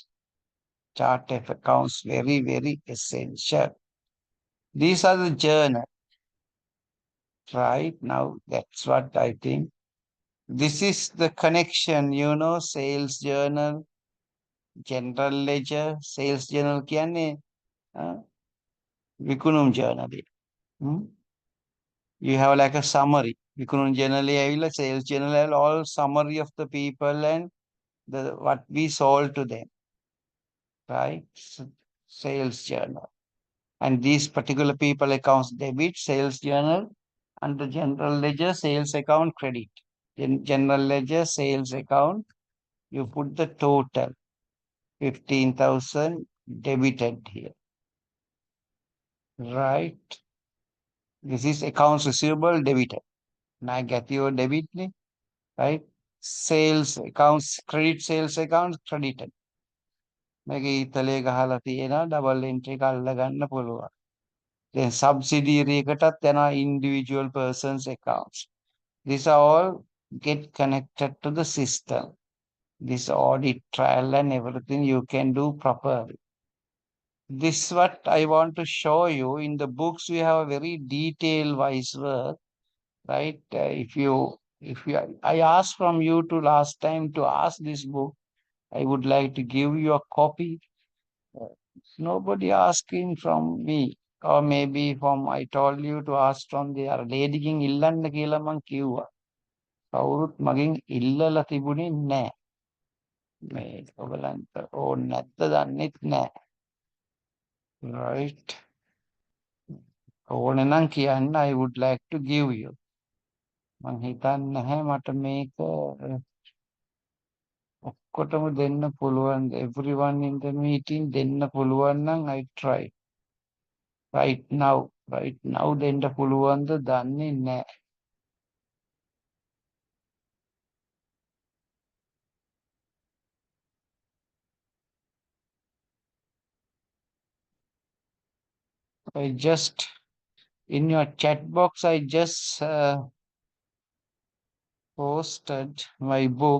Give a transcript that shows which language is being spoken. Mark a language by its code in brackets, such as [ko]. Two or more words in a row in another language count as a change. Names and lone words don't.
[en] Chart of accounts, very, very essential. These are the journal. Right now, that's what I think. This is the connection, sales journal. general ledger, sales journal [si] කියන්නේ විකුණුම් journal එක. [en] You have like a summary. [si] විකුණුම් journal එකේ ඇවිල්ලා [en] sales journal ඇවිල්ලා all summary of the people and the what we sold to them. Right? Sales journal. And these particular people accounts debit, sales journal, under general ledger, sales account credit. In general ledger, sales account, you put the total 15,000 debited here. Right? This is accounts receivable debited. Now get your debit, right? Sales accounts, credit sales accounts credited. [si] මේක ඊතලේ ගහලා තියෙනවා double entry එක අල්ල ගන්න පුළුවන්. [en] Then subsidiary [si] එකටත් යනවා [en] individual persons accounts. These are all get connected to the system. This audit trial and everything you can do properly. This is what I want to show you. In the books we have a very detailed wise work, right? If you I asked from you to last time to ask this book, I would like to give you a copy. Nobody asking from me, or maybe from I told you to ask from the lady king [si] ඉල්ලන්න කියලා මං කිව්වා. කවුරුත් මගෙන් ඉල්ලලා තිබුණේ නැහැ. මේ ඔයගලන්ට ඕන නැත්ද දන්නෙත් නැහැ. [en] Right? [si] ඕන නම් කියන්න [en] I would like to give you. [si] මං හිතන්නේ නැහැ මට මේක ඔක්කොටම දෙන්න පුළුවන්. [en] Everyone in the meeting [si] දෙන්න පුළුවන් නම් [en] I try. Right now [si] දෙන්න පුළුවන්ද දන්නේ නැහැ. [en] I just in your chat box I just posted my book.